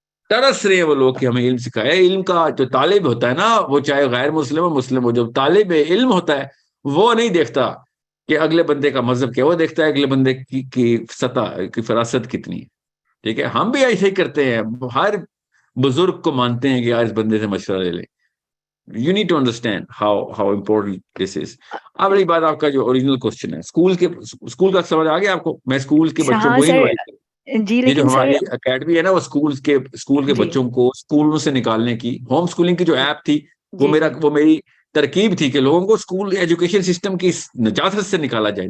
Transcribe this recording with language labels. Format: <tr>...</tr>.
<ur>ترس رہے ہیں وہ لوگ کہ ہمیں علم سکھایا. علم کا جو طالب ہوتا ہے نا, وہ چاہے غیر مسلم ہو مسلم ہو, جو طالب علم ہوتا ہے وہ نہیں دیکھتا کہ اگلے بندے کا مذہب کیا, وہ دیکھتا ہے اگلے بندے کی سطح کی فراست کتنی ہے. ٹھیک ہے, ہم بھی ایسے ہی کرتے ہیں, ہر بزرگ کو مانتے ہیں کہ یار اس بندے سے مشورہ لے لیں.</ur> <en>You need to understand how important this is.</en> <ur>اب رہی بات آپ کا جو اوریجنل کوشچن ہے, اسکول کا سمجھ آ گیا آپ کو. میں اسکول کے بچوں کو ہی انوائٹ کروں. جی یہ جو لیکن سر ہماری اکیڈمی ہے نا, وہ اسکول کے جی بچوں کو اسکولوں سے نکالنے کی, ہوم اسکولنگ کی جو ایپ تھی وہ جی وہ میری ترکیب تھی کہ لوگوں کو اسکول ایجوکیشن سسٹم کی نجاست سے نکالا جائے.</ur>